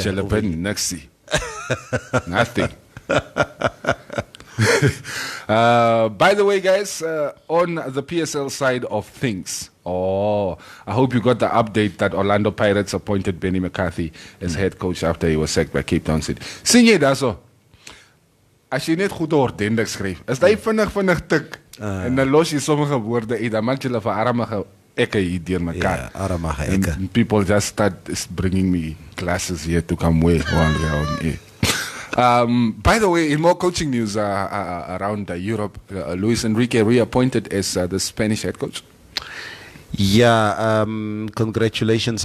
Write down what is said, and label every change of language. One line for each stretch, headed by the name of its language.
English: Jalapeno, Naxi. Nothing. By the way, guys, on the PSL side of things, I hope you got the update that Orlando Pirates appointed Benny McCarthy as head coach after he was sacked by Cape Town City.
Afrikaans: Sien jy daarso? As jy net goed ordentlik skryf, is jy vinnig tik en dan los jy sommige woorde uit, dan maak jy hulle vir armige ekke hier deur mekaar. Ja, armige ekke.
English: And people just start bringing me glasses here to come wear while we are on air. By the way, in more coaching news around Europe, Luis Enrique reappointed as the Spanish head coach. Yeah, congratulations.